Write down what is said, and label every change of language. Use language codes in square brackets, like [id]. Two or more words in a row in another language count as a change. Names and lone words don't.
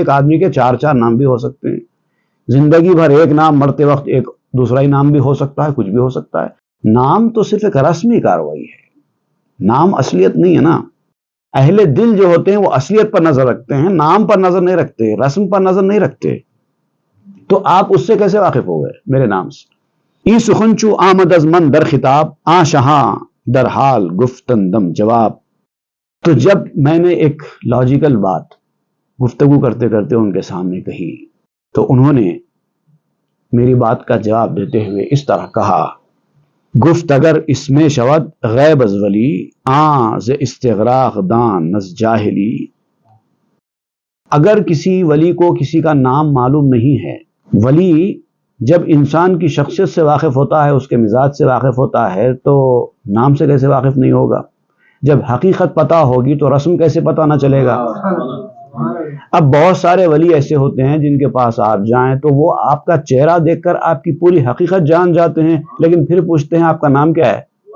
[ur] ایک آدمی کے 4 نام بھی ہو سکتے ہیں. زندگی بھر ایک نام، مرتے وقت ایک دوسرا ہی نام بھی ہو سکتا ہے، کچھ بھی ہو سکتا ہے. نام تو صرف ایک رسمی کاروائی ہے، نام اصلیت نہیں ہے نا. اہل دل جو ہوتے ہیں وہ اصلیت پر نظر رکھتے ہیں، نام پر نظر نہیں رکھتے، رسم پر نظر نہیں رکھتے. تو آپ اس سے کیسے واقف ہو گئے میرے نام سے؟ [fa] ای سخنچو آمد از من در خطاب، آ شہاں در حال گفتن دم جواب. [ur] تو جب میں نے ایک لاجیکل بات گفتگو کرتے کرتے ان کے سامنے کہی تو انہوں نے میری بات کا جواب دیتے ہوئے اس طرح کہا: [fa] گفت اگر اس میں شود غیب از ولی، آن ز استغراق دان نز جاہلی. [ur] اگر کسی ولی کو کسی کا نام معلوم نہیں ہے، ولی جب انسان کی شخصیت سے واقف ہوتا ہے، اس کے مزاج سے واقف ہوتا ہے، تو نام سے کیسے واقف نہیں ہوگا؟ جب حقیقت پتہ ہوگی تو رسم کیسے پتہ نہ چلے گا؟ اب بہت سارے ولی ایسے ہوتے ہیں جن کے پاس آپ جائیں تو وہ آپ کا چہرہ دیکھ کر آپ کی پوری حقیقت جان جاتے ہیں، لیکن پھر پوچھتے ہیں آپ کا نام کیا ہے؟